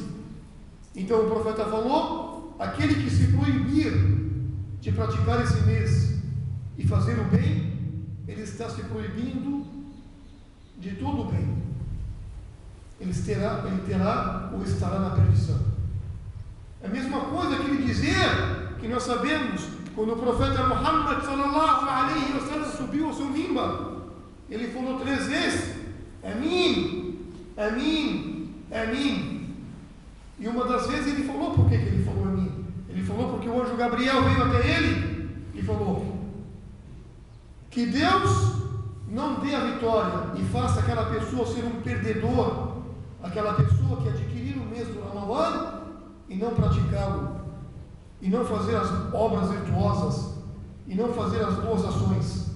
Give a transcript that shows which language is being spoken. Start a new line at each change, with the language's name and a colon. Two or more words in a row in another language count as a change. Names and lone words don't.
Portuguese: Então o profeta falou: aquele que se proibir de praticar esse mês e fazer o bem, ele está se proibindo de todo o bem. Ele terá ou estará na perdição. É a mesma coisa que ele dizer que nós sabemos quando o profeta Muhammad
Arabic: صلى الله عليه وسلم
Portuguese: subiu ao seu mimbar, ele falou 3 vezes: Amin, Amin, Amin. E uma das vezes ele falou, por que ele falou Amin? Ele falou porque o anjo Gabriel veio até ele e falou: que Deus não dê a vitória e faça aquela pessoa ser um perdedor, aquela pessoa que adquirir o mês do Ramadã e não praticá-lo, e não fazer as obras virtuosas, e não fazer as boas ações.